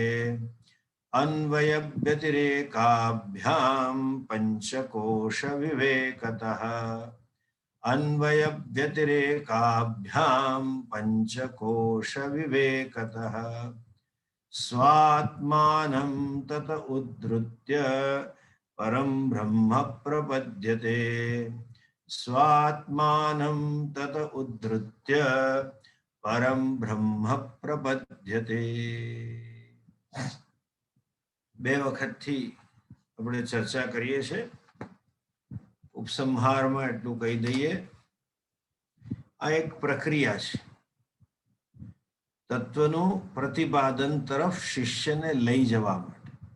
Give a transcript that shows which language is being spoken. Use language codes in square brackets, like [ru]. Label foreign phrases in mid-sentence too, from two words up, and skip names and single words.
[sa] अन्वयव्यतिरेकाभ्याम पंचकोश विवेकतः स्वात्मानं तत उद्धृत्य परं ब्रह्म प्रपद्यते। स्वात्मानं तत उद्धृत्य परं ब्रह्म प्रपद्यते। [gu] બે વખતથી આપણે ચર્ચા કરીએ છીએ। ઉપસંહારમાં એટલું કહી દઈએ, આ એક પ્રક્રિયા છે તત્વનું પ્રતિપાદન તરફ શિષ્યને લઈ જવા માટે।